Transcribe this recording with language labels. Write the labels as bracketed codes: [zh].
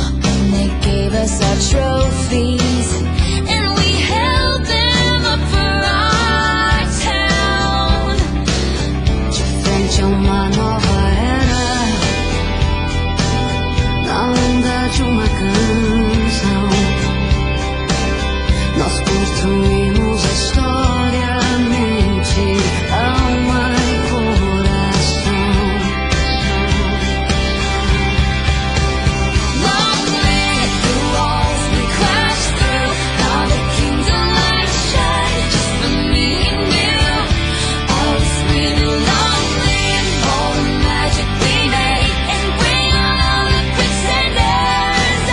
[en] And they gave us our trophies, and we held them up for our town. [pt] De frente a uma nova era, na onda de uma canção, nós construímos a história, mente, alma e coração. [en] Long live the walls we crashed through. Now the kingdom light shine just for me and you. I was screaming, long live all the magic we made, and bring on all the pretenders.